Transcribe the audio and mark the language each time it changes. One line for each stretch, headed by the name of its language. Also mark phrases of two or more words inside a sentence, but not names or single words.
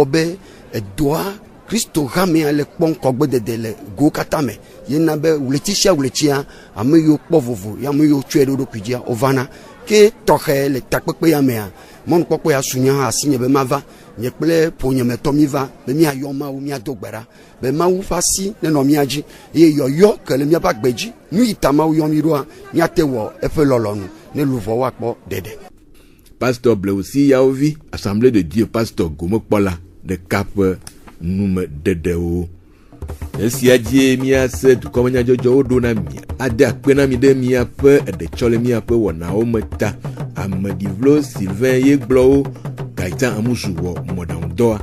Ewe: be edoa Kristo hamea le kpɔ ŋkɔgbedede le go katã me yena be wleti sia wletia ame yiwo kpɔ vovo ya ame yiwo tsɔe ɖe ɖokui dzia wovana ke tɔxɛ le takpekpe ya mea mɔnukpɔkpɔ ya sunya hã asinye be mava nye kple ƒonyemetɔ mi va be miayɔ Mawu miado gbe ɖa be Mawu ƒe asi nenɔ mia dzi eye yɔyɔ ke le miaƒe agbe dzi nu yi ta Mawu yɔ mi ɖoa miate wɔ eƒe lɔlɔnu ne luʋɔ woakpɔ ɖeɖe. Pasteur Bleusi Yaovi, Assemblée de Dieu pasteur gomekpɔla ɖeka ƒe nume ɖeɖewo. Esia dzie miase dukɔmenyadzɔdzɔwo ɖo na mi ade akpe na mi ɖe miaƒe eɖetsɔ le miaƒe wɔnawo me ta. Ameɖivlo Sylvain ye gblɔwo Gaëtan Amusu wɔ mɔɖaŋudɔa.